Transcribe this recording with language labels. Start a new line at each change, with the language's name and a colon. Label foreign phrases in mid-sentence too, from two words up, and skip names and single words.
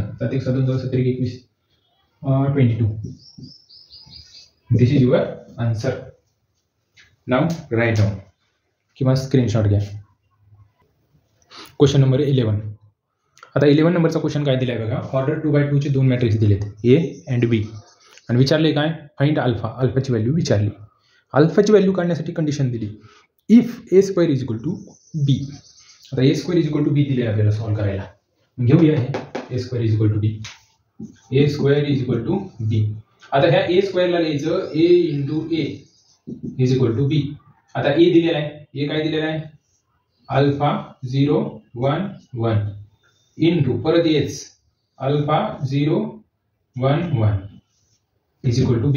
English: 7 1 7 2 7 21 22। this is your answer. now write down
Marathi: किंवा स्क्रीनशॉट घ्या।
English: question number 11.
Marathi: आता 11 नंबरचा क्वेश्चन काय दिलाय बघा, ऑर्डर 2x2 चे दोन मॅट्रिक्स दिलेत a and b आणि विचारले काय?
English: find alpha,
Marathi: अल्फाची व्हॅल्यू विचारली। अल्फाची व्हॅल्यू काढण्यासाठी कंडिशन दिली, इफ a² = b। आता a² = b दिले आपल्याला सॉल्व्ह करायला। घेऊया हे a² = b, a² = b। आता ह्या a² ला लिहायचं a × a = b। आता a दिलेला आहे, a काय दिलेला आहे? अल्फा 0 1 1 इंटू परत येच अल्फा 0 1 1
English: is equal to B.